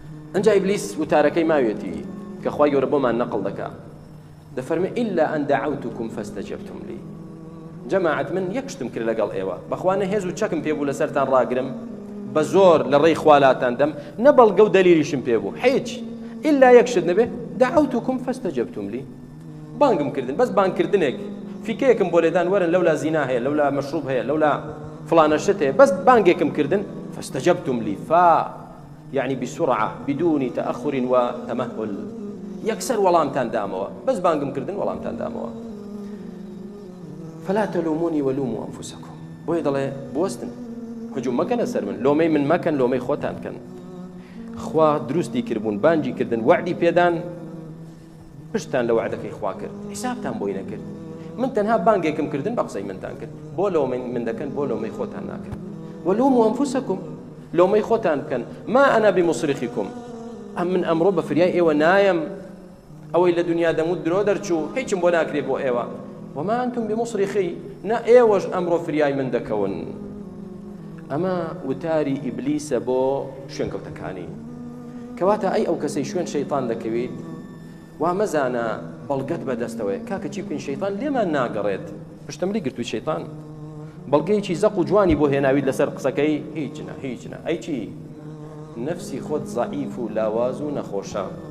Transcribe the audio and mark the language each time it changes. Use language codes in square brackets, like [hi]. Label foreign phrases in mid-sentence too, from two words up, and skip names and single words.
[ckb] ئەنجا ئیبلیس وتارەکەی ماوێتی کە خوای گەورە بۆمان نەقڵ دەکات دەفەرمێ [ar] إلا أن دعوتكم فاستجبتم لي. [ckb] جەماعەت من یەکشتم کرد لەگەڵ ئێوە بەخوا هێز و چەکم پێبوو لەسەرتان ڕاگرم بە زۆر لە ڕێی خوالاتان دەم نە بەڵگە و دەلیلیشم پێبوو هیچ إلا یەکشت نەبێ [ar] دعوتكم فاستجبتم لي. [ckb] بانگم کردن بەس بانگکردنێک فیکەیەکم بۆ لێدان وەرن لەولا زینا هەیە لەولا مەشروب هەیە لەولا فلانە شت هەیە بەس بانگێکم کردن [ar] فاستجبتم لي يعني بسرعة بدون تأخر وتمهل يكسر [ckb] ولامتان داموا بس بانگم کردن ولامتان داموا. [ar] فلا تلوموني ولوموا أنفسكم. [ckb] بۆیە دەڵێ بوەستن هجوم مەکەنە سەر من لۆمەی من مەکەن لۆمەی خۆتان بکەن. خوا دروستی کردبوون بانجی کردن وعدی پێدان پشتان لە وعدەکەی خوا کرد حسابتان بۆی نەکرد. من تەنها بانگێکم کردن بە قسەی منتان کرد بۆ لۆمەی من دەکەن بۆ لۆمەی خۆتان ناکەن. [ar] ولوموا أنفسكم [ckb] لۆمەی خۆتان بکەن [ar] ما أنا بمصرخكم [ckb] ئەم من ئەمڕۆ بە فریای ئێوە نایم ئەوەی لە دنیا دەموت درۆ دەرچوو هیچم بۆ ناکرێ بۆ ئێوە [ar] وما أنتم بمصرخي [ckb] نا ئێوەش ئەمڕۆ فریای من دەکەون. ئەمە وتاری ئیبلیسە بۆ شوێنکەوتەکانی کەواتە ئەی ئەو کەسەی شوێن شەیطان دەکەوێت وا مەزانە بەڵگەت بەدەستەوەی کاکە چی بکەین شەیطان لێمان ناگەڕێت پشتەمەری گرتووی شەیطان بەڵگەیەکی زەق و جوانی بۆ هێناویت لەسەر قسەکەی هیچ نە ئەی چی نفسی خۆت ضعیف و لاواز و نەخۆشە.